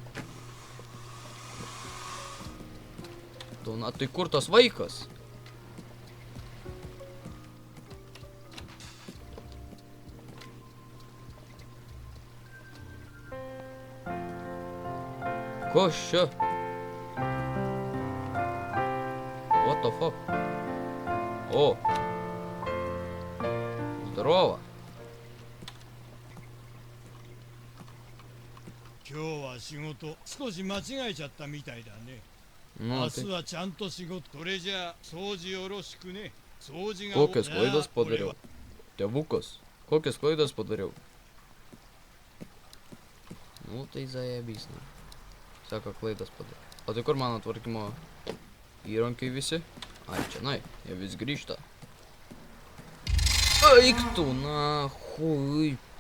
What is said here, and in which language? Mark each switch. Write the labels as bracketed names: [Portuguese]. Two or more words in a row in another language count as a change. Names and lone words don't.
[Lithuanian] Na, tai kur tas vaikas? Kas čia? [English] What the fuck? [Lithuanian] O! [Russian] Здорово! [Japanese] 今日は仕事少し間違えちゃったみたいだね。 [Russian] Ну, [Japanese] 明 [Russian] ты... [Japanese] 日はちゃんと仕事。それじゃあ掃除よろしくね。掃除が [Lithuanian] Kokias klaidas padariau? Tėvukas, kokias klaidas padariau? Nu, tai zajebys, na. Sako, klaidas padariau. O tai kur mano tvarkymo įrankiai visi? Ai, čia, nai, jie vis grįžta. Eik tu, na, hui.